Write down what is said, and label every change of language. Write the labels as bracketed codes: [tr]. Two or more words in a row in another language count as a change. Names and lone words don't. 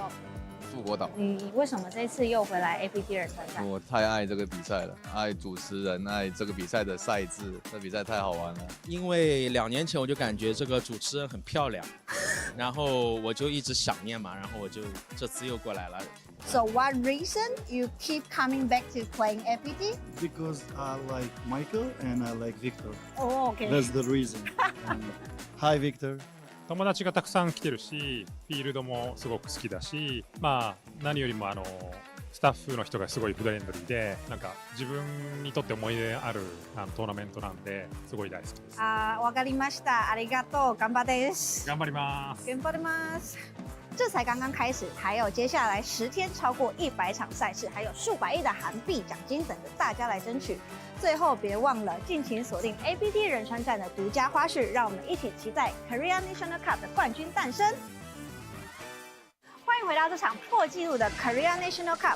[zh] 富国岛。你为什么这次又回来 APT 仁川站？我太爱这个比赛了，爱主持人，爱这个比赛的赛制，这比赛太好玩了。因为2年前我就感觉这个主持人很漂亮， 然后我就一直想念嘛，然后我就这次又过来了。 [en] So what reason you keep coming back to playing APT? Because I like Michael and I like Victor. Oh, okay. That's the reason. And hi, Victor. [ja] 友達がたくさん来てるし、フィールドもすごく好きだし、まあ何よりもスタッフの人がすごいフレンドリーで、なんか自分にとって思い出あるトーナメントなんですごい大好きです。わかりました。ありがとう。頑張です。頑張ります。頑張ります。 [zh] 这才刚刚开始，还有接下来10天超过100场赛事，还有数百亿的韩币奖金等着大家来争取。最后别忘了尽情锁定 APT 仁川站的独家花絮，让我们一起期待 Korea National Cup 的冠军诞生。欢迎回到这场破纪录的 Korea National Cup。